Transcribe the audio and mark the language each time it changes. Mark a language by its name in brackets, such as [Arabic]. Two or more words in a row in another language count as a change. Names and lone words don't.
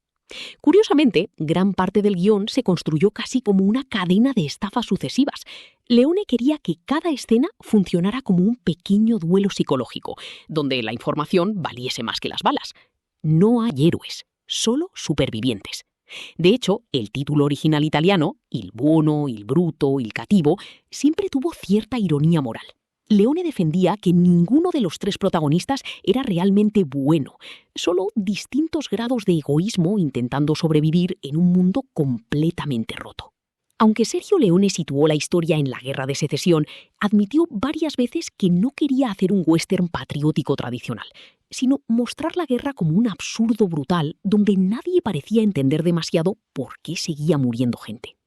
[Spanish] Curiosamente, gran parte del guión se construyó casi como una cadena de estafas sucesivas. Leone quería que cada escena funcionara como un pequeño duelo psicológico, donde la información valiese más que las balas. No hay héroes, solo supervivientes. De hecho, el título original italiano, Il buono, il bruto, il cattivo, siempre tuvo cierta ironía moral. Leone defendía que ninguno de los 3 protagonistas era realmente bueno, solo distintos grados de egoísmo intentando sobrevivir en un mundo completamente roto. Aunque Sergio Leone situó la historia en la Guerra de Secesión, admitió varias veces que no quería hacer un western patriótico tradicional, sino mostrar la guerra como un absurdo brutal donde nadie parecía entender demasiado por qué seguía muriendo gente.